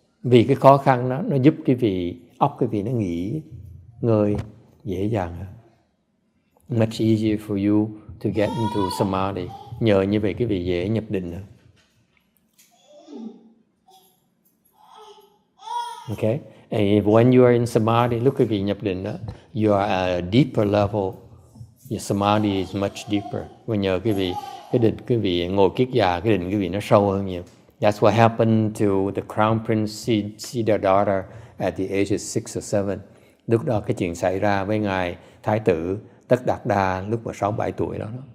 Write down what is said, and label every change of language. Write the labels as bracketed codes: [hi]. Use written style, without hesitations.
[vi] Vì cái khó khăn đó, nó giúp quý vị, óc quý vị nó nghỉ ngơi dễ dàng hơn. [en] Much easier for you to get into samadhi. [vi] Nhờ như vậy quý vị dễ nhập định hơn. [en] Okay? And when you are in samadhi, [vi] lúc quý vị nhập định đó, [en] you are at a deeper level. Your samadhi is much deeper. [vi] Và nhờ quý vị, cái định quý vị ngồi kiết già, cái định quý vị nó sâu hơn nhiều. [en] That's what happened to the Crown Prince Siddhartha at the age of 6 or 7. [vi] Lúc đó cái chuyện xảy ra với ngài Thái tử Tất Đạt Đa lúc mà 6-7 tuổi đó.